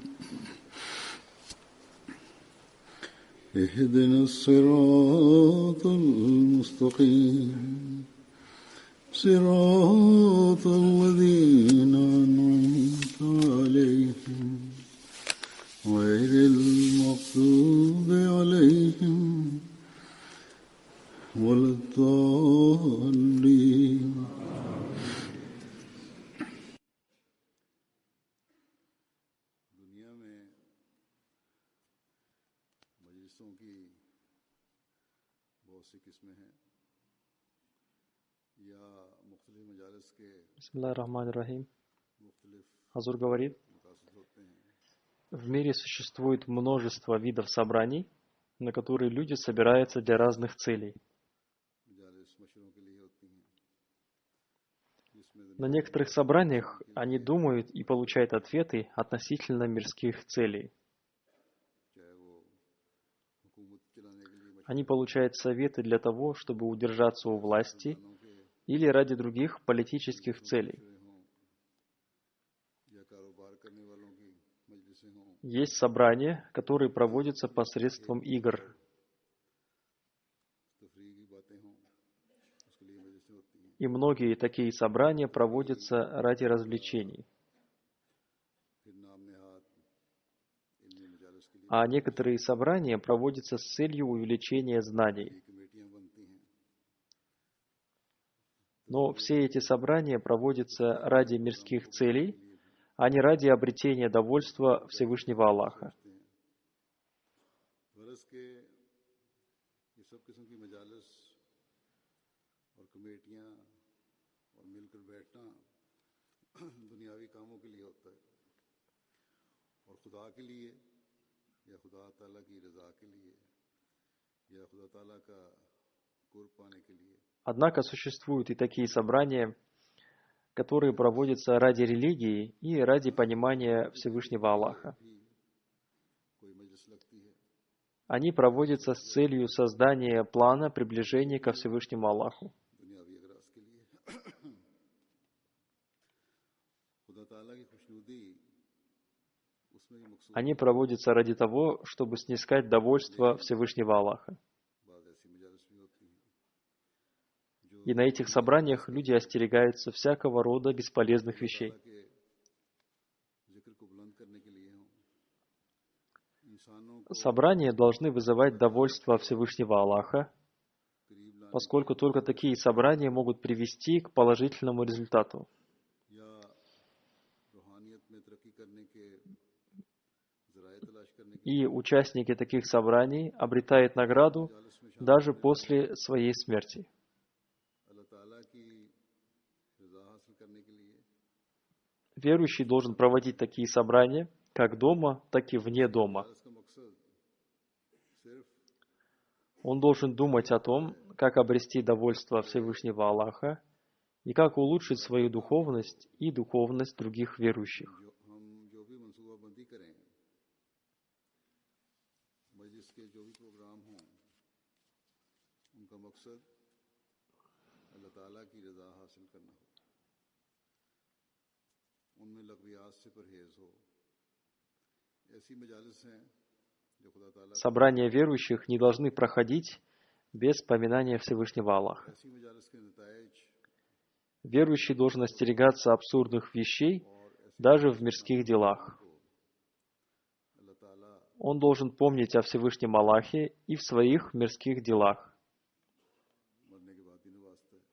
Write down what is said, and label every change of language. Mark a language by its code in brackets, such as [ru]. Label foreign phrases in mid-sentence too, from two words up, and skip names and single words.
[ar] اهدنا الصراط المستقيم صراط الذين أنعمت عليهم غير المغضوب عليهم ولا الضالين. [ur] دنیا میں مجلسوں کی بہت سی قسمیں ہیں یا مختلف مجالس کے [ar] بسم الله الرحمن الرحيم. [ur] मुख्तलिफ [ru] Хазур говорит, [ur] مقاصد ہوتے ہیں. [ru] в мире существует множество видов собраний, на которые люди собираются для разных целей. [ur] مجالس مشوروں کے لیے ہوتی ہیں جس میں [ru] На некоторых собраниях они думают и получают ответы относительно мирских целей. [ur] چاہے وہ حکومت چلانے کے لیے [ru] Они получают советы для того, чтобы удержаться у власти [ur] مشوروں کے [ru] или ради других политических целей. [ur] مشورے ہوں یا کاروبار کرنے والوں کی مجلسیں ہوں. [ru] Есть собрания, которые проводятся посредством игр. [ur] تفریح کی باتیں ہوں اس کے لیے مجلسیں ہوتی ہیں. [ru] И многие такие собрания проводятся ради развлечений. [ur] پھر نام نہاد علمی مجالس کے لیے [ru] А некоторые собрания проводятся с целью увеличения знаний. [ur] کمیٹیاں بنتی ہیں. [ru] Но все эти собрания проводятся ради мирских целей, а не ради обретения довольства Всевышнего Аллаха. [ur] غرض کہ یہ سب قسم کی مجالس اور کمیٹیاں اور مل کر بیٹھنا دنیاوی کاموں کے لیے ہوتا ہے اور خدا کے لیے یا خدا تعالیٰ کی رضا کے لیے یا خدا تعالیٰ کا قرب پانے کے لیے. [ru] Однако существуют и такие собрания, которые проводятся ради религии и ради понимания Всевышнего Аллаха. [ur] بھی کوئی مجلس لگتی ہے [ru] Они проводятся с целью создания плана приближения ко Всевышнему Аллаху. [ur] دنیاوی اغراض کے لیے. خدا تعالیٰ کی خوشنودی اس میں بھی مقصود [ru] Они проводятся ради того, чтобы снискать довольство Всевышнего Аллаха. [ur] بات ایسی مجالس بھی ہوتی ہیں جو [ru] И на этих собраниях люди остерегаются всякого рода бесполезных вещей. [ur] تعالیٰ کے ذکر کو بلند کرنے کے لیے ہوں. انسانوں کو [ru] Собрания должны вызывать довольство Всевышнего Аллаха, [ur] قریب لانے [ru] поскольку только такие собрания могут привести к положительному результату. [ur] یا روحانیت میں ترقی کرنے کے ذرائع تلاش کرنے کے [ru] И участники таких собраний обретают награду [ur] مجالس میں [ru] даже после своей смерти. [ur] اللہ تعالیٰ کی رضا حاصل کرنے کے لیے [ru] Верующий должен проводить такие собрания как дома, так и вне дома. [ur] مجالس کا مقصد صرف [ru] Он должен думать о том, как обрести довольство Всевышнего Аллаха и как улучшить свою духовность и духовность других верующих. [ur] ہم جو بھی منصوبہ بندی کریں، مجلس کے جو بھی پروگرام ہوں، ان کا مقصد اللہ تعالیٰ کی رضا حاصل کرنا ہو، ان میں لغویات سے پرہیز ہو. ایسی مجالس ہیں جو خدا تعالیٰ کو, [ru] Собрания верующих не должны проходить без поминания Всевышнего Аллаха. [ur] ایسی مجالس کے نتائج [ru] Верующий должен остерегаться абсурдных вещей даже в мирских делах. [ur] کو اللہ تعالیٰ [ru] Он должен помнить о Всевышнем Аллахе и в своих мирских делах. [ur] مرنے کے بعد ہی نوازتا ہے.